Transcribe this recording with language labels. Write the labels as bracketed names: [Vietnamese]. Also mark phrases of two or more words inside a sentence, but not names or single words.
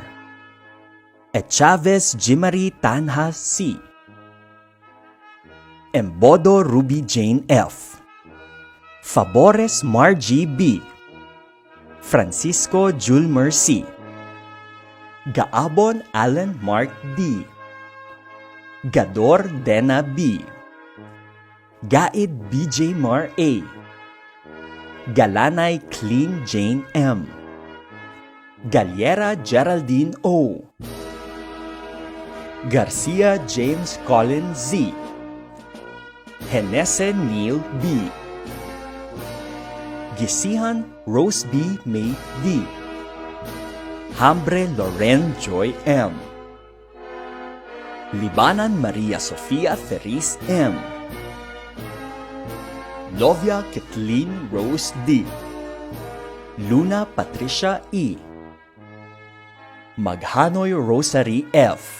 [English] Chavez Jimari Tanha C. Embodo Ruby Jane F. Favores Margie B. Francisco Julmer C. Gaabon Allen Mark D. Gador Dena B. Gaid BJ Mar A. Galanay Clean Jane M. Galliera Geraldine O. Garcia James Colin Z. Henese Neil B. Gisihan Rose B. May D. Hambre Loren Joy M. Libanan Maria Sofia Ferris M. Lovia Kathleen Rose D. Luna Patricia E. Maghanoy Rosary F.